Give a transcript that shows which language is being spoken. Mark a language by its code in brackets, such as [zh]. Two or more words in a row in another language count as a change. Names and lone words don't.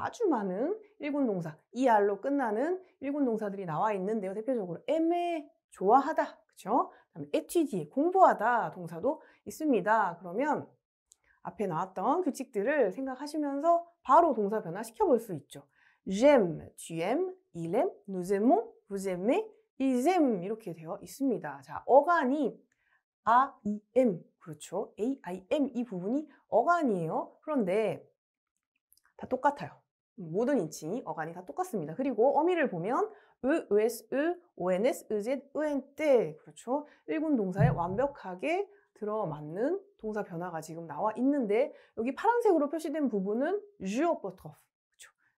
[ko] 아주 많은 1군 동사, ER로 끝나는 1군 동사들이 나와 있는데요. 대표적으로 aimer, 좋아하다, 그죠? 그다음에 étudier, 공부하다 동사도 있습니다. 그러면 앞에 나왔던 규칙들을 생각하시면서 바로 동사 변화 시켜볼 수 있죠. [fr] j'aime, tu aimes, il aime, nous aimons, vous aimez, ils aiment [ko] 이렇게 되어 있습니다. 자, 어간이 a, i, m 그렇죠. a, i, m 이 부분이 어간이에요. 그런데 다 똑같아요. 모든 인칭이 어간이 다 똑같습니다. 그리고 어미를 보면 [fr] es, ons, ez, ent [ko] 그렇죠. 1군 동사에 완벽하게 들어맞는 동사 변화가 지금 나와 있는데 여기 파란색으로 표시된 부분은 주어버터프 그렇죠.